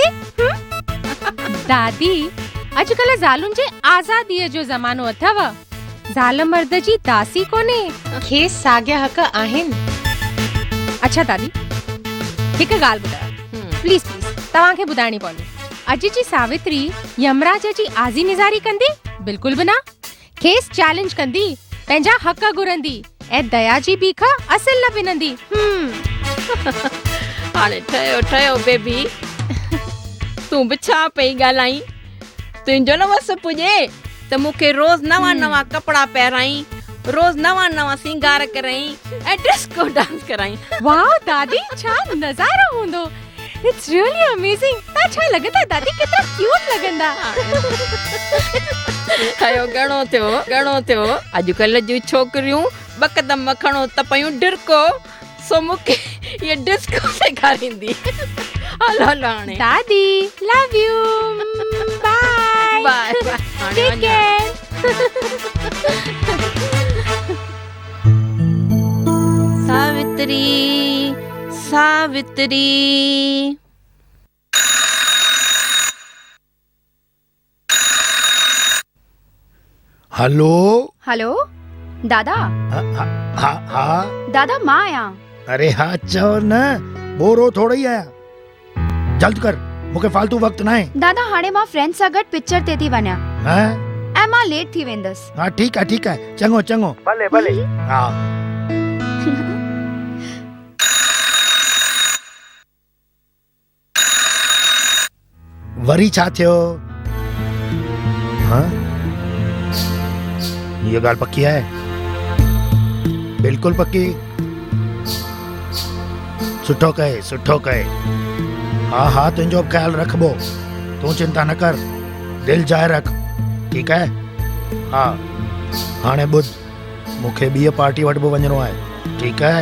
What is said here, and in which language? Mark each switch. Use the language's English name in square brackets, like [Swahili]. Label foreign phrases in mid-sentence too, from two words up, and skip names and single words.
[Sindhi] दादी, अॼुकल्ह ज़ालुनि जे आज़ादीअ जो ज़मानो अथव। ज़ाल मर्द जी दासी कोन्हे, खेसि साॻिया हक़ आहिनि। अच्छा दादी, हिकु ॻाल्हि ॿुधायो, [English] please please [Sindhi] तव्हांखे ॿुधाइणी पवंदी। अॼु जी सावित्री यमराज जी आज़ी निज़ारी कंदी? बिल्कुलु बि न। खेसि चैलेंज कंदी, पंहिंजा हक़ घुरंदी ऐं दया जी बीख असुल न पिनंदी। हाणे ठहियो ठहियो बेबी, तूं बि छा पई ॻाल्हाई? तुंहिंजो न वस पुॼे त मूंखे रोज़ नवां नवां कपिड़ा पहिराई, रोज़ नवां नवां सिंगार कराई ऐं डिस्को डांस कराई। वाह दादी, छा नज़ारो हूंदो। [English] It's really amazing. [Sindhi] तव्हां छा लॻंदा दादी, केतिरा क्यूट लॻंदा। ठहियो घणो थियो घणो थियो। अॼुकल्ह जूं छोकिरियूं बकदम खणो त पयूं डिरको, सो मूंखे ये डिस्को सेखारींदी। हलो हलो हाणे [English] Dadi, love you, bye [Sindhi] बाय [English] Take care. [Sindhi] सावित्री सावित्री। हेलो। हेलो दादा। हाँ दादा मां आहियां। अरे हाँ चओ न, बोरो थोड़ो ई आहियां। जल्द कर, मूंखे फालतू वक्त न आहे। दादा हाणे मां फ्रेंड सां गॾु पिक्चर ते थी वञा ऐं मां लेट थी वेंदसि। [Hindi] हाँ ठीक है [Sindhi] चङो चङो। भले भले। हाँ वरी छा थियो? हाँ ये ॻाल्हि पक्की है? बिल्कुल पक्की? सुठो कहे। हाँ हाँ तुंहिंजो ख्याल रखबो, तूं चिंता न कर, दिल जाए रख, [Hindi] ठीक है? [Sindhi] हाँ हाणे ॿुध, मूंखे ॿी पार्टी वटि बि वञिणो आहे, [Hindi] ठीक है?